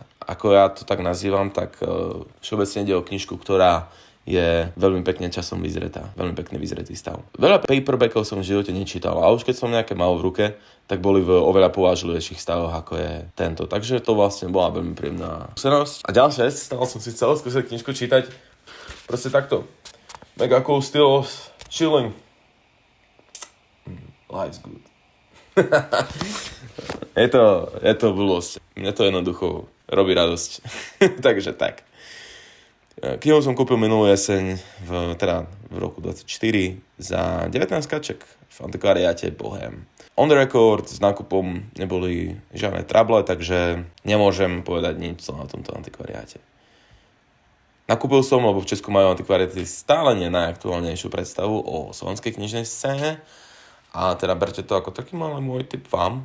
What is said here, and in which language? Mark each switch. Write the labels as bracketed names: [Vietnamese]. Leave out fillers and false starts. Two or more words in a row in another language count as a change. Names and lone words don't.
[Slovak] Ako ja to tak nazývam, tak všeobecne ide o knižku, ktorá je veľmi pekne časom vyzretá, veľmi pekne vyzretý stav. Veľa paperbackov som v živote nečítal a už keď som nejaké mal v ruke, tak boli v oveľa povážlivejších stavoch, ako je tento. Takže to vlastne bola veľmi príjemná skúsenosť. A ďalšia vec, stal som si celú skúsiť knižku čítať proste takto. Mega cool styl, [English] chilling. Life's good. [Slovak] je to blbosť. Mne to jednoducho robí radosť. Takže tak. Knihu som kúpil minulú jeseň v roku 24 za 19 kaček v antikvariáte Bohem. [English] On the record [Slovak] s nákupom neboli žiadne trable, takže nemôžem povedať nič o tomto antikvariáte. Nakúpil som, lebo v Česku majú antikvariáty stále najaktuálnejšiu predstavu o slovenskej knižnej scéne a teda berte to ako taký malý môj tip vám.